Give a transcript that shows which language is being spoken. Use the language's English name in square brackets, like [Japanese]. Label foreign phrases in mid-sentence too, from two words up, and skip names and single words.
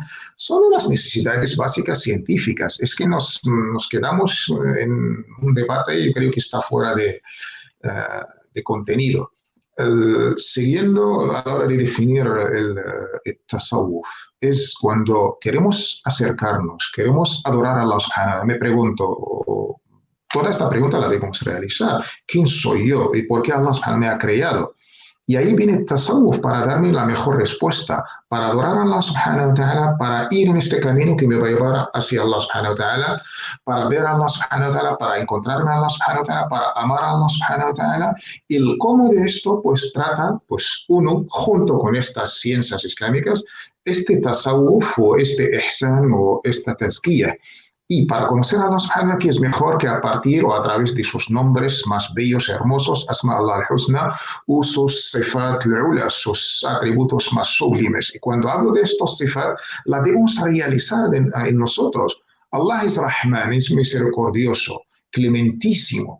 [Spanish] Son las necesidades básicas científicas. Es que nos quedamos en un debate, yo creo que está fuera de contenido. Siguiendo a la hora de definir el tasawwuf, es cuando queremos acercarnos, queremos adorar a [Arabic] الله سبحانه وتعالى. [Spanish] Me pregunto, toda esta pregunta la debemos realizar. ¿Quién soy yo y por qué [Arabic] الله سبحانه وتعالى [Spanish] me ha creado? Y ahí viene el tasawwuf para darme la mejor respuesta, para adorar a [Arabic] الله سبحانه وتعالى, [Spanish] para ir en este camino que me va a llevar hacia [Arabic] الله سبحانه وتعالى, [Spanish] para ver a [Arabic] الله سبحانه وتعالى, [Spanish] para encontrarme a [Arabic] الله سبحانه وتعالى, [Spanish] para amar a [Arabic] الله سبحانه وتعالى. [Spanish] Y el cómo de esto pues trata, pues uno, junto con estas ciencias islámicas, este tasawwuf o este ihsan o esta tazkiyah. Y para conocer a [Arabic] الله سبحانه وتعالى, [Spanish] que es mejor que a partir o a través de sus nombres más bellos y hermosos, [Arabic] أسماء الله الحسنى, [Spanish] o sus [Arabic] الصفات العلى, [Spanish] sus atributos más sublimes. Y cuando hablo de estos sifat, la debemos realizar en nosotros. Allah es Rahman, es misericordioso, clementísimo.